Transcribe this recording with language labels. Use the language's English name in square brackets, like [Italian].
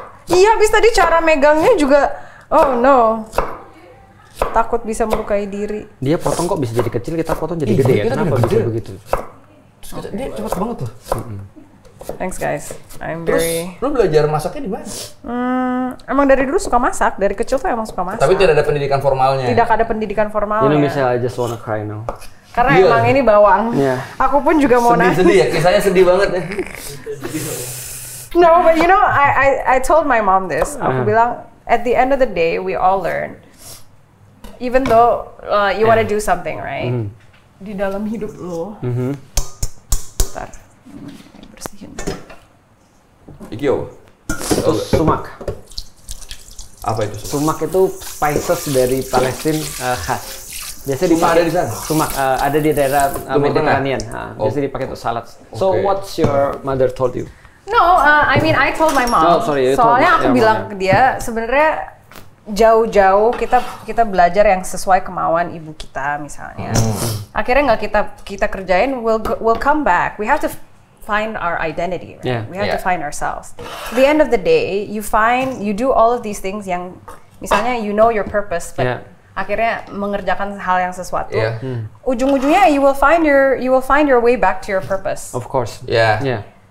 [Indonesian] Iya, habis tadi cara megangnya juga, [English] oh no. [Indonesian] Takut bisa melukai diri. Dia potong kok bisa jadi kecil, kita potong jadi gede ya? Kenapa bisa begitu? Dia cepat banget tuh. [English] Thanks guys, [Indonesian] Terus, lu belajar masaknya di mana? Emang dari dulu suka masak, dari kecil tuh emang suka masak. Tapi tidak ada pendidikan formalnya? Tidak ada pendidikan formalnya. [English] You know, Michelle, I just wanna cry now. [Indonesian] Karena emang ini bawang. Aku pun juga mau nangis. Sedih ya, kisahnya sedih banget ya. [English] No, but you know, I told my mom this. [Indonesian] Aku bilang, [English] at the end of the day, we all learn. Even though you want to do something, right? [Indonesian] Di dalam hidup lo. Bentar, bersihin. [Javanese] Iki yo. [Indonesian] Itu sumak. Apa itu? Sumak itu spices dari Palestina khas. Biasanya dipakai ada di sana. Sumak ada di daerah Mediterranean. Biasanya dipakai untuk salad. [English] So what's your mother told you? No, I mean I told my mom. [Indonesian] Soalnya aku bilang ke dia sebenarnya jauh-jauh kita belajar yang sesuai kemauan ibu kita misalnya. Akhirnya nggak kita kerjain, [English] we'll come back. We have to find our identity. Right? Yeah. We have to find ourselves. At the end of the day, you do all of these things [Indonesian] yang misalnya [English] you know your purpose, but [Indonesian] akhirnya mengerjakan hal yang sesuatu. Ujung-ujungnya [English] you will find your way back to your purpose. Of course. Yeah.